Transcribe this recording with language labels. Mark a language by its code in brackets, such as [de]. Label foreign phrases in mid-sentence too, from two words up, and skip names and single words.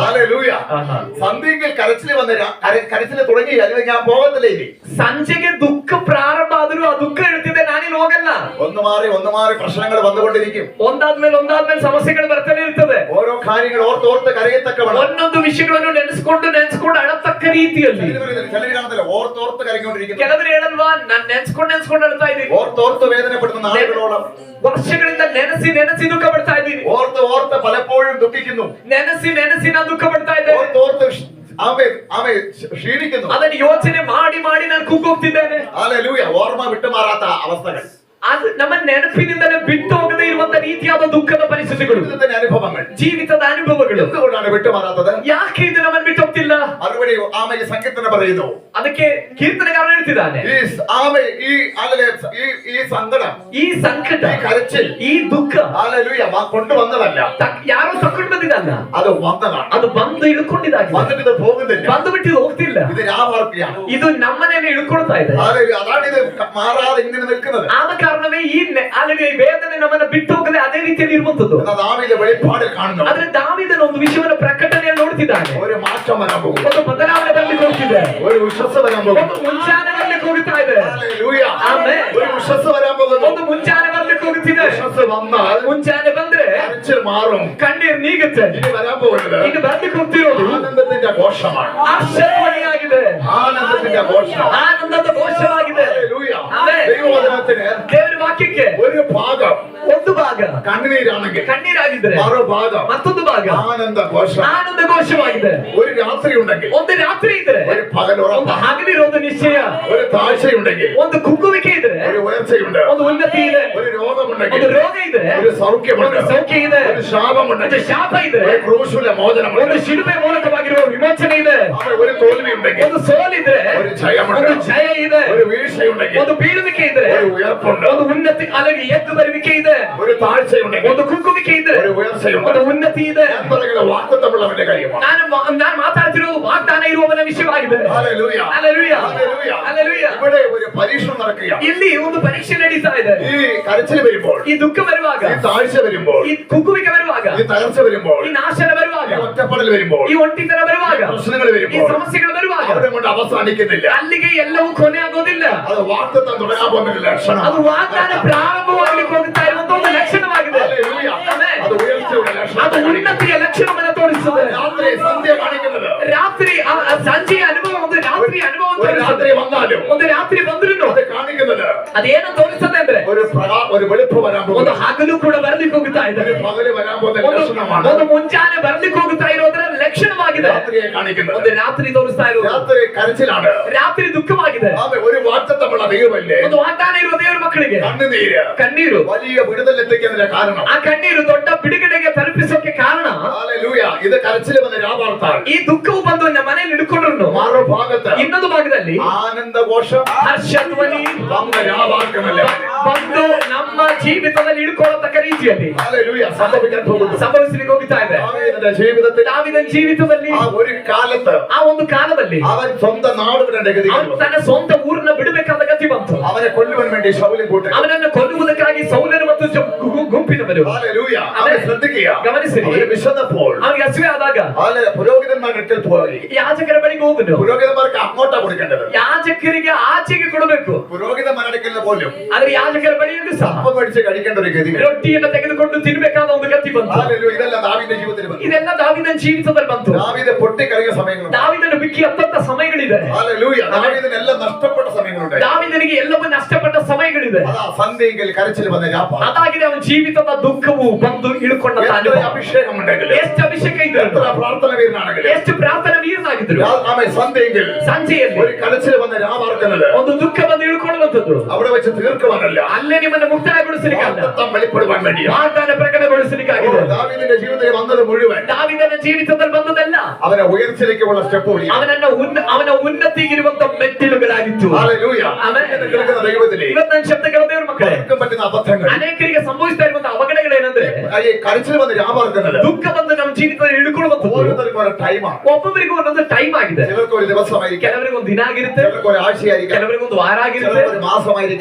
[ml] ഹല്ലേലൂയ. ആഹാ. സന്ധ്യയിൽ കരച്ചിൽ വന്ന കരച്ചിൽ തുടങ്ങി അല്ലെങ്കിൽ ഞാൻ പോകത്തില്ല ഇനി. [kn] ಸಂಜೆಗೆ ದುಃಖ ಪ್ರಾರಂಭ ಆದ್ರೂ ಆ ದುಃಖ ಹೇಳ್ತಿದ್ದೆ, ನಾನಿನ್ನು ಹೋಗಲ್ಲ. [ml] ഒന്ന് മാറി പ്രശ്നങ്ങൾ വന്നുകൊണ്ടിരിക്കും. [kn] ಒಂದಾದ್ಮೇಲೆ ಸಮಸ್ಯೆಗಳು ಬರ್ತಾನೆ ಇರ್ತದೆ. [ml] ഓരോ കാര്യങ്ങൾ ഓർത്തോർത്ത് കരയത്തക്കവണ്ണം [kn] ಒಂದೊಂದು ವಿಷಯಗಳನ್ನು ನೆನೆಸ್ಕೊಂಡು ಅಳತಕ್ಕ ರೀತಿಯಲ್ಲಿ. [ml] ചിലര് കാണത്തില്ല, ഓർത്തോർത്ത് കരഞ്ഞുകൊണ്ടിരിക്കുന്നു. [kn] ಕೆಲವರು ಹೇಳಲ್ವಾ, ನಾನ್ ನೆನ್ಸ್ಕೊಂಡು ಅಳ್ತಾ ಇದ್ದೀನಿ. [ml] ഓർത്തോർത്ത് വേദനപ്പെടുന്ന നാളുകളോളം [kn] ವರ್ಷಗಳಿಂದ ನೆನೆಸಿ ದುಃಖ ಪಡ್ತಾ ಇದ್ದೀನಿ. [ml] ഓർത്ത് പലപ്പോഴും ദുഃഖിക്കുന്നു. [kn] ನೆನೆಸಿ ನಾನು ದುಃಖ ಪಡ್ತಾ ಇದ್ದೇನೆ. [ml] ഓർത്തോർത്ത് ആമേ ക്ഷീണിക്കുന്നു. [kn] ಅದನ್ನು ಯೋಚನೆ ಮಾಡಿ ನಾನು ಕುಗ್ಗೋಗ್ತಿದ್ದೇನೆ. [ml] ഹല്ലേലൂയ. ഓർമ്മ വിട്ടുമാറാത്ത അവസ്ഥകൾ, [kn] ಅದು ನಮ್ಮ ನೆನಪಿನಿಂದಲೇ ಬಿಟ್ಟು ಹೋಗದೇ ಇರುವಂತ ರೀತಿಯಾದ ದುಃಖದ ಪರಿಸ್ಥಿತಿಗಳು, [ml] അനുഭവങ്ങൾ, [kn] ಜೀವಿತದ ಅನುಭವಗಳು. [ml] എന്തുകൊണ്ടാണ് വിട്ടുമാറാത്തത്? [kn] ಯಾಕೆ ಇದು ನಮ್ಮನ್ನು ಬಿಟ್ಟು ಹೋಗ್ತಿಲ್ಲ? [ml] മറുപടി ആമയെ സങ്കീർത്തന പറയുന്നു. [kn] ಅದಕ್ಕೆ ಕೀರ್ತನೆಗಾರನು ಹೇಳ್ತಿದ್ದಾನೆ, [ml] ഈ സങ്കടം, [kn] ಈ ಸಂಕಟ, [ml] ഈ കരച്ചിൽ, [kn] ಈ ದುಃಖ [ml] ഹല്ലേലൂയ കൊണ്ടുവന്നതല്ല, [kn] ಯಾರೋ ತಕೊಂಡು ಬಂದಿದ್ದಲ್ಲ, [ml] അത് വന്നതാണ്. [kn] ಅದು ಬಂದು ಇಳ್ಕೊಂಡಿದ್ದಾಗಿದೆ. [ml] വന്നിട്ട് ഇത് പോകുന്നില്ല, [kn] ಬಂದು ಬಿಟ್ಟು ಇದು ಹೋಗ್ತಿಲ್ಲ. [ml] ഇത് രാവാർപ്പിയാണ്. [kn] ಇದು ನಮ್ಮನೇನೆ ಇಳ್ಕೊಳ್ತಾ ಇದೆ. [ml] അതാണ് ഇത് മാറാതെ ഇങ്ങനെ നിൽക്കുന്നത്. [kn] ಆದ ಕಾರಣವೇ ಈ ವೇದನೆ ನಮ್ಮನ್ನ ಬಿಟ್ಟು ಹೋಗದೆ ಅದೇ ರೀತಿಯಲ್ಲಿ ಇರುವಂತದ್ದು. [ml] ദാവീദ് വെളിപ്പാടിൽ കാണുന്നു. [kn] ಆದ್ರೆ ದಾವೀದನ ಒಂದು ವಿಷಯವನ್ನ ಪ್ರಕಟಣೆಯಲ್ಲಿ ನೋಡ್ತಿದ್ದಾನೆ. [ml] ഒരു മാറ്റം വരാൻ പോകും, [kn] ಒಂದು ಬದಲಾವಣೆ ಬರ್ಲಿಕ್ಕೆ ಹೋಗ್ತಿದೆ, [ml] ഒരു ഉഷസ് വരാൻ പോകും, [kn] ಒಂದು ಮುಂಚಾನೆ ಬರ್ಲಿಕ್ಕೆ ಹೋಗ್ತಾ ಇದೆ. [ml] ഹല്ലേലൂയ. [kn] ಆಮೆನ್. [ml] ഒരു ഉഷസ് വരാൻ പോകുന്നു. [kn] ಒಂದು ಮುಂಚಾನೆ ಬರ್ಲಿಕ್ಕೆ ಹೋಗ್ತಿದೆ. [ml] ഉഷസ് വന്നാൽ [kn] ಮುಂಚಾನೆ ಬಂದ್ರೆ [ml] കരച്ചിൽ മാറും, [kn] ಕಣ್ಣೀರ್ ನೀಗುತ್ತೆ. [ml] ഇനി വരാൻ പോകുന്നത് [kn] ಈಗ ಬರ್ಲಿಕ್ಕೆ ಹೋಗ್ತಿರೋದು [ml] ആനന്ദത്തിന്റെ ഘോഷമാണ്. [kn] ಹರ್ಷಧ್ವನಿಯಾಗಿದೆ, [ml] ആനന്ദത്തിന്റെ ഘോഷം, [kn] ಆನಂದದ ಘೋಷವಾಗಿದೆ. [ml] ഹല്ലേലൂയ. [kn] ಆಮೆನ್. [ml] ദൈവവചനത്തിന് [kn] ದೇವರ ವಾಕ್ಯಕ್ಕೆ [ml] ഒരു ഭാഗം [kn] ಒಂದು ಭಾಗ [ml] കണ്ണുനീരാണെങ്കിൽ [kn] ಕಣ್ಣೀರಾಗಿದ್ರೆ [ml] മറുഭാഗം [kn] ಮತ್ತೊಂದು ಭಾಗ [ml] ആനന്ദ ഘോഷം. [kn] ಆನಂದ ಘೋಷವಾಗಿದೆ. [ml] ഒരു രാത്രി ഉണ്ടെങ്കിൽ [kn] ಒಂದು ರಾತ್ರಿ ಇದ್ರೆ [ml] ഒരു പകലുറപ്പ്, [kn] ಒಂದು ಹಗಲಿರೋದು ನಿಶ್ಚಯ. [ml] ഒരു താഴ്ചയുണ്ടെങ്കിൽ [kn] ಒಂದು ಕುಗ್ಗುವಿಕೆ ಇದ್ರೆ [ml] ഒരു ഉയർച്ചയുണ്ട്, [kn] ಒಂದು ಉನ್ನತಿ ಇದೆ. [ml] ഒരു രോഗമുണ്ടെങ്കിൽ [kn] ಒಂದು ರೋಗ ಇದೆ, [ml] ഒരു സൗഖ്യമുണ്ട്, [kn] ಒಂದು ಸೌಖ್ಯ ಇದೆ, [ml] ഒരു ശാപമുണ്ടെങ്കിൽ [kn] ಒಂದು ಶಾಪ ಇದೆ, [ml] ഒരു ക്രൂശിലെ മോചനമുണ്ട്, [kn] ಒಂದು ಶಿಲುಬೆ ಮೂಲಕವಾಗಿರುವ ವಿಮೋಚನೆ ಇದೆ, [ml] ഒരു തോൽവിയുണ്ടെങ്കിൽ [kn] ಒಂದು ಸೋಲಿದ್ರೆ [ml] ഒരു ജയമുണ്ട്, [kn] ಒಂದು ಜಯ ಇದೆ, [ml] ഒരു വീഴ്ചയുണ്ടെങ്കിൽ [kn] ಒಂದು ಬೀಳುವಿಕೆ ಇದ್ರೆ [ml] ഒരു ಉയർപ്പുണ്ട്, [kn] ಒಂದು ಉನ್ನತಿ ಅಲ್ಲಿಗೆ ಎದ್ದು ಬರುವಿಕೆ ಇದೆ, [ml] ഒരു താഴ്ചയുണ്ടെങ്കിൽ [kn] ಒಂದು ಕುಗ್ಗುವಿಕೆ ಇದ್ರೆ [ml] ഒരു ഉയർച്ചയുണ്ട്. [kn] ಒಂದು ಉನ್ನತಿ ಇದೆ. [ml] ഞാൻ പറയുന്നത് വാഗ്ദത്തമുള്ളവന്റെ കാര്യമാണ്. [kn] ನಾನು ಮಾತಾಡ್ತಿರೋದು ವಾಗ್ದಾನ ಇರುವವನ ವಿಷಯವಾಗಿದೆ. [ml] ഹല്ലേലൂയ. ഹല്ലേലൂയ. ഹല്ലേലൂയ. ഹല്ലേലൂയ. ഇവിടെ ഒരു പരീക്ഷണം നടക്കുകയാണ്. [kn] ಇಲ್ಲಿ ಒಂದು ಪರೀಕ್ಷೆ ನಡೀತಾ ಇದೆ. [ml] ഈ കരച്ചിൽ വരുമ്പോൾ, [kn] ಈ ದುಃಖ ಬರುವಾಗ, [ml] ഈ താഴ്ച വരുമ്പോൾ, [kn] ಈ ಕುಗ್ಗುವಿಕೆ ಬರುವಾಗ, [ml] ഈ തകർച്ച വരുമ്പോൾ, [kn] ಈ ನಾಶನ ಬರುವಾಗ, [ml] ഈ ഒറ്റപ്പെടൽ വരുമ്പോൾ, [kn] ಈ ಒಂಟಿತನ ಬರುವಾಗ, [ml] പ്രശ്നങ്ങൾ [kn] ಈ [ml] വരുമ്പോൾ [kn] ಸಮಸ್ಯೆಗಳು ಬರುವಾಗ [ml] അവിടെ കൊണ്ട് അവസാനിക്കുന്നില്ല. [kn] ಅಲ್ಲಿಗೆ ಎಲ್ಲವೂ ಕೊನೆ ಆಗೋದಿಲ್ಲ. [ml] അത് വാഗ്ദത്തം തുടങ്ങാൻ പോകുന്ന ഒരു ലക്ഷണം. [kn] ಅದು ವಾಗ್ದಾನ ಪ್ರಾರಂಭವಾಗಲಿಕ್ಕೆ ಹೋಗ್ತಾ ಇರುವಂತ ಒಂದು ಲಕ್ಷಣವಾಗಿದೆ. [ml] ഹല്ലേലൂയ. [kn] ಆಮೆನ್. [ml] അത് ഉയർച്ചയുടെ ലക്ഷണം. [kn] ಅದು ಉನ್ನತಿಯ ಲಕ್ಷಣವನ್ನು ತೋರಿಸುತ್ತದೆ. [ml] രാത്രി സന്ധ്യ കാണിക്കുന്നത്, [kn] ರಾತ್ರಿ ಸಂಜೆಯ ಅನುಭವ, ಒಂದು ರಾತ್ರಿ ಅನುಭವ [ml] ഒരു രാത്രി വന്നാലും [kn] ಒಂದು ರಾತ್ರಿ ಬಂದ್ರು [ml] അത് കാണിക്കുന്നത് [kn] ಅದೇನು ತೋರಿಸ್ತದೆ ಅಂದ್ರೆ [ml] ഒരു വെളുപ്പ് വരാൻ [kn] ಒಂದು [ml] പോകുന്നു, [kn] ಹಗಲು ಕೂಡ ಬರ್ಲಿಕ್ಕೆ ಹೋಗ್ತಾ ಇದೆ, [ml] ഒരു പകല് വരാൻ പോകുന്ന ലക്ഷണമാണ്. [kn] ಒಂದು ಮುಂಚಾನೆ ಬರ್ಲಿಕ್ಕೆ ಹೋಗ್ತಾ ಇರೋದ್ರ ಲಕ್ಷಣವಾಗಿದೆ. [ml] രാത്രിയെ കാണിക്കുന്നത്, [kn] ಒಂದು ರಾತ್ರಿ ತೋರಿಸ್ತಾ ಇರೋದು [ml] രാത്രി കരച്ചിലാണ്. [kn] ರಾತ್ರಿ ದುಃಖವಾಗಿದೆ. [ml] ഒരു വാഗ്ദത്തമുള്ള ദൈവമല്ലേ, [kn] ಒಂದು ವಾಗ್ದಾನ ಇರುವ ದೇವರ ಮಕ್ಕಳಿಗೆ [ml] കണ്ണുനീര് [kn] ಕಣ್ಣೀರು, [ml] വലിയ വിടുതലെത്തിക്കുന്നതിന്റെ കാരണം. [kn] ಆ ಕಣ್ಣೀರು ದೊಡ್ಡ ಬಿಡುಗಡೆಗೆ ತಲುಪಿಸೋಕೆ ಕಾರಣ. [ml] ഹല്ലേലൂയ. ഇത് കരച്ചിൽ വന്ന രാവാർത്താൽ [kn] ಈ ದುಃಖವು ಬಂದು ನಮ್ಮ ಮನೆಯಲ್ಲಿ ಹಿಡ್ಕೊಂಡ್ರು [ml] മറുഭാഗത്ത് [kn] ಇನ್ನೊಂದು ಭಾಗದಲ್ಲಿ [ml] ആനന്ദഘോഷം [kn] ಹರ್ಷಧ್ವನಿ [ml] വന്ന രാവാർക്കമല്ല [kn] ಬಂದು ನಮ್ಮ ಜೀವಿತದಲ್ಲಿ ಹಿಡ್ಕೊಳ್ಳತಕ್ಕ ರೀತಿಯಲ್ಲಿ [ml] ഹല്ലേലൂയ സംഭവിക്കാൻ പോകുന്നു. [kn] ಸಂಭವಿಸಲಿಕ್ಕೆ ಹೋಗ್ತಾ ಇದೆ. [ml] ദാവീദിന്റെ ജീവിതത്തിൽ [kn] ದಾವೀದನ ಜೀವಿತದಲ್ಲಿ [ml] ആ ഒരു കാലത്ത് [kn] ಆ ಒಂದು ಕಾಲದಲ್ಲಿ [ml] അവൻ സ്വന്തം നാട് വിടേണ്ട ഗതി [kn] ಅವನು [ml] വന്നു. [kn] ತನ್ನ ಸ್ವಂತ ಊರನ್ನ ಬಿಡಬೇಕಾದ ಗತಿ ಬಂತು. [ml] അവനെ കൊല്ലുവാൻ വേണ്ടി ശൗലിൻ കൂട്ടം. [kn] ಅವನನ್ನು ಕೊಲ್ಲುವುದಕ್ಕಾಗಿ ಸೌಲನು ಮತ್ತು ಗುಂಪಿನವರು. [ml] ഹല്ലേലൂയ. അവനെ ശ്രദ്ധിക്കുക. [kn] ಗಮನಿಸಿರಿ, [ml] അവന് വിശന്നപ്പോൾ [kn] ಅವನಿಗೆ ಹಸಿವೆ ಆದಾಗ [ml] പുരോഹിതന്മാരുടെ അടുക്കൽ പോയി. [kn] ಯಾಜಕರ ಬಳಿಗೆ ಹೋದನು. [ml] പുരോഹിതന്മാർക്ക് അങ്ങോട്ടാ കൊടുക്കേണ്ടത്, [kn] ಯಾಜಕರಿಗೆ ಆಚೆಗೆ ಕೊಡಬೇಕು. [ml] പുരോഹിതന്മാരുടെ അടുക്കൽ പോലും [kn] ಆದ್ರೆ ಯಾಜಕರ ಬಳಿಯಲ್ಲೂ ಸಹ [ml] അപ്പം മേടിച്ച് കഴിക്കേണ്ട ഒരു ഗതി. [kn] ರೊಟ್ಟಿಯನ್ನು ತೆಗೆದುಕೊಂಡು ತಿನ್ಬೇಕಾದ ಒಂದು ಗತಿ ಬಂತು. [ml] ഹല്ലേലൂയ. ഇതെല്ലാം ദാവീദിന്റെ ജീവിതത്തിൽ വന്നു. [kn] ಇದೆಲ್ಲ ದಾವೀದನ ಜೀವಿತದಲ್ಲಿ ಬಂತು. [ml] ദാവീദ് പൊട്ടിക്കരങ്ങിയ സമയങ്ങളുണ്ട്. [kn] ದಾವೀದನು ಬಿಕ್ಕಿ ಹತ್ತಂತ ಸಮಯಗಳಿದೆ. [ml] ഹല്ലേലൂയ. ദാവീദിനെല്ലാം നഷ്ടപ്പെട്ട സമയങ്ങളുണ്ട്. [kn] ದಾವೀದನಿಗೆ ಎಲ್ಲವೂ ನಷ್ಟಪಟ್ಟ ಸಮಯಗಳಿದೆ. [ml] അതാ സന്ധ്യയിൽ കരച്ചിൽ വന്ന രാപ്പ. [kn] ಅದಾಗಿದೆ ಅವನ ಜೀವಿತದ ದುಃಖವು ಬಂದು ಇಳ್ಕೊಂಡ [ml] അഭിഷേകം ഉണ്ടെങ്കിൽ, [kn] ಎಷ್ಟು ಅಭಿಷೇಕ ಇದ್ರು, [ml] എത്ര പ്രാർത്ഥന വീരനാണെങ്കിൽ, [kn] ಎಷ್ಟು ಪ್ರಾರ್ಥನಾ ವೀರನಾಗಿದ್ರು, [ml] സന്ധ്യയിൽ [kn] ಸಂಜೆಯಲ್ಲಿ [ml] ഒരു കരച്ചിൽ വന്ന രാവാർക്കുന്നത് [kn] ಒಂದು ದುಃಖ ಬಂದು ಇಳ್ಕೊಳ್ಳುವಂಥದ್ದು [ml] അവിടെ വെച്ച് തീർക്കുവാനല്ല, [kn] ಅಲ್ಲೇ ನಿಮ್ಮನ್ನು ಮುಕ್ತಾಯಗೊಳಿಸಲಿಕ್ಕಲ್ಲ, [ml] വാഗ്ദത്തം വെളിപ്പെടുവാൻ വേണ്ടി. [kn] ವಾಗ್ದಾನ ಪ್ರಕಟಗೊಳಿಸಲಿಕ್ಕಾಗಿದೆ. [ml] ദാവീദിന്റെ ജീവിതത്തിൽ വന്നത് മുഴുവൻ [kn] ದಾವೀದನ ಜೀವಿತದಲ್ಲಿ ಬಂದದಲ್ಲ [ml] അവനെ ഉയർച്ചയിലേക്കുള്ള സ്റ്റെപ്പ് [kn] ಅವನ ಉನ್ನತಿಗಿರುವಂತ ಮೆಟ್ಟಿಲುಗಳಾಗಿತ್ತು. [ml] ഹല്ലേലൂയ. [kn] ಆಮೆನ್. [ml] എന്നെ കേൾക്കുന്ന ദൈവത്തിലെ [kn] ಇವತ್ತು ಶಬ್ದಗಳ ದೇವ್ರ ಮಕ್ಕಳೇ [ml] പറ്റുന്ന അബദ്ധങ്ങൾ [kn] ಅನೇಕರಿಗೆ ಸಂಭವಿಸ್ತಾ ಇರುವಂತಹ ಅವಘಡಗಳೇನೆಂದ್ರೆ [ml] ഈ കരച്ചിൽ വന്ന് രാപാർക്കുന്നത് [kn] ದುಃಖ ಬಂದು ನಮ್ಮ ಜೀವಿತದಲ್ಲಿ ಇಳ್ಕೊಳ್ಳುವಂಥದ್ದು [ml] ഓരോരുത്തർക്കും ഓരോ ടൈമാണ്. [kn] ಒಬ್ಬೊಬ್ಬರಿಗೂ ಒಂದೊಂದು ಟೈಮ್ ಆಗಿದೆ. [ml] ചിലർക്ക് ഒരു ദിവസമായിരിക്കും, [kn] ಕೆಲವರಿಗೆ ಒಂದು ದಿನ ಆಗಿರುತ್ತೆ, [ml] ചിലർക്ക് ഒരു ആഴ്ചയായിരിക്കും, [kn] ಕೆಲವರಿಗೆ ಒಂದು ವಾರ ಆಗಿರುತ್ತೆ, [ml] ചിലർക്ക് ഒരു മാസമായിരിക്കും,